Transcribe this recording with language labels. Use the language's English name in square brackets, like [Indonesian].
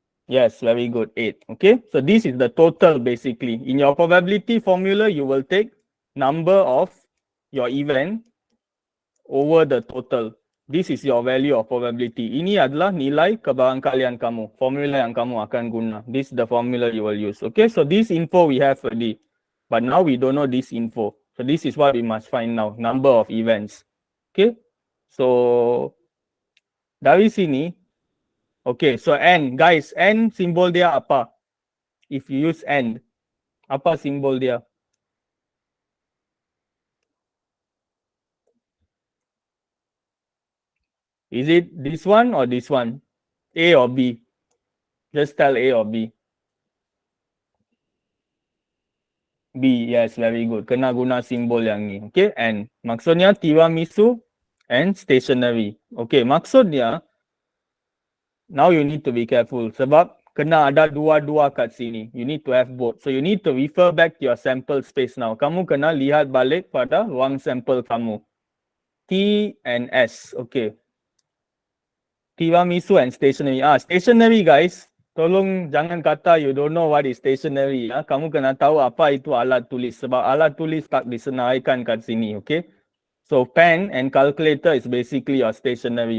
[English] Yes, very good. 8. Okay. So this is the total basically. In your probability formula, you will take number of your event over the total. This is your value of probability. [Malay] Ini adalah nilai kebarangkalian kamu. Formula yang kamu akan guna. [English] This is the formula you will use. Okay, so this info we have already. But now we don't know this info. So this is what we must find now. Number of events. Okay, so [Malay] dari sini. [English] Okay, so N. [Malay] Guys, N simbol dia apa? [English] If you use N. [Malay] Apa simbol dia? [English] Is it this one or this one? A or B? Just tell A or B. B, yes, very good. [Malay] Kena guna simbol yang ni. [English] Okay, and [Malay] maksudnya [English] tiramisu and stationery. Okay, [Malay] maksudnya [English] now you need to be careful [Malay] sebab kena ada dua-dua kat sini. [English] You need to have both. So you need to refer back to your sample space now. [Malay] Kamu kena lihat balik pada ruang sampel kamu. [English] T and S. Okay. Tiramisu and stationery. Stationery guys. [Malay] Tolong jangan kata [English] you don't know what is stationery. [Malay] Kamu kena tahu apa itu alat tulis. Sebab alat tulis tak disenaraikan kat sini. Okay. [English] So pen and calculator is basically your stationery.